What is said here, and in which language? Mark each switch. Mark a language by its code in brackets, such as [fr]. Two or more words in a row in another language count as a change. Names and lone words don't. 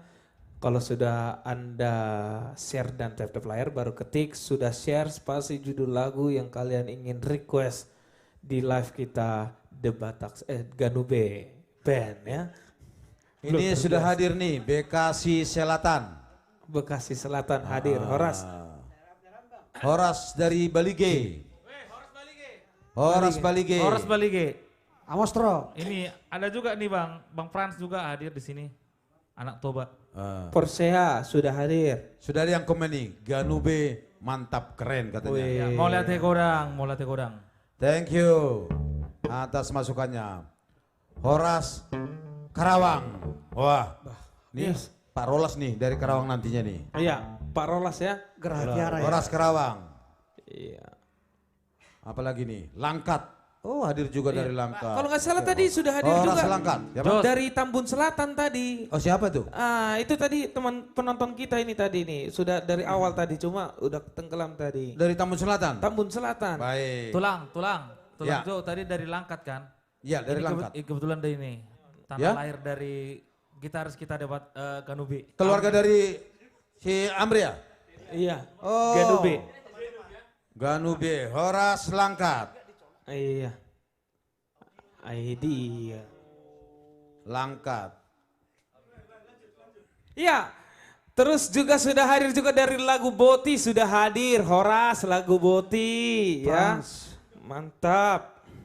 [id] Kalau sudah Anda share dan tap-tap layar, baru ketik sudah share spasi judul lagu yang kalian ingin request di live kita Ganube Band ya. ini sudah hadir nih, Bekasi Selatan. Bekasi Selatan hadir, Horas. Horas dari Balige. Horas Balige. Horas Balige. Amostro. Ini ada juga nih Bang Frans juga hadir di sini. Anak Toba. Persea sudah hadir. Sudah ada yang komen nih, Ganube mantap keren katanya. Wih. Ya, mau lihat kodang. [en] Thank you [id] atas masukannya. Horas Karawang. Wah, nih Yes. Pak Rolas nih dari Karawang nantinya nih. Iya, Pak Rolas ya. Gerah Tiara ya. Horas Karawang. Iya. Apalagi nih, Langkat. Oh hadir juga dari Langkat. Kalau nggak salah tadi sudah hadir Horas juga. Langkat. Siapa? Jos. Dari Tambun Selatan tadi. Oh siapa tuh? Itu tadi teman penonton kita ini tadi nih. Sudah dari awal tadi, cuma udah tenggelam tadi. Dari Tambun Selatan. Tambun Selatan. Baik. Tulang Ya. Jo tadi dari Langkat kan? Iya dari Ini Langkat. kebetulan dari ini. Tanah Ya? lahir dari gitaris kita dapat Ganube. Keluarga dari si Amria. Iya. Oh. Ganube. Ganube, Horas Langkat. Iya. Dia. Langkat. Iya. Terus juga sudah hadir juga dari lagu Boti sudah hadir. Horas lagu Boti ya. Mantap.